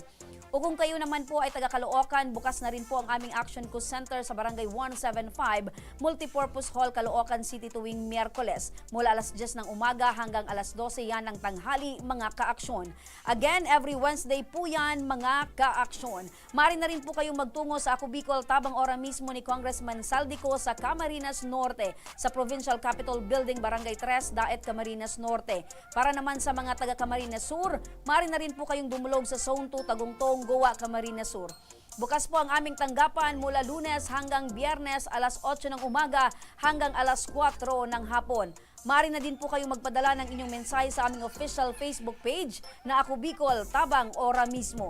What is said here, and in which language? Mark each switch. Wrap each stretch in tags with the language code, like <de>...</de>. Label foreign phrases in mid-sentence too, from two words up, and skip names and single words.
<tl>O kung kayo naman po ay taga Caloocan, bukas na rin po ang aming Action Co Center sa Barangay 175, Multipurpose Hall, Caloocan City tuwing Miyerkules. Mula alas 10 ng umaga hanggang alas 12 yan ng tanghali, mga ka-aksyon.</tl> <en>Again, every Wednesday</en> <tl>po yan, mga ka-aksyon. Maaari na rin po kayong magtungo sa Ako Bicol, Tabang Ora mismo ni Congressman Zaldico sa Camarines Norte, sa Provincial Capitol Building, Barangay 3, Daet, Camarines Norte. Para naman sa mga taga Camarines Sur, maaari na rin po kayong dumulog sa Zone 2, Tagungtong, Goa, Camarines Sur. Bukas po ang aming tanggapan mula Lunes hanggang Biyernes alas 8 ng umaga hanggang alas 4 ng hapon. Maaari na din po kayong magpadala ng inyong mensahe sa aming</tl> <en>official Facebook page</en> <tl>na Ako Bicol, Tabang Ora mismo.</tl>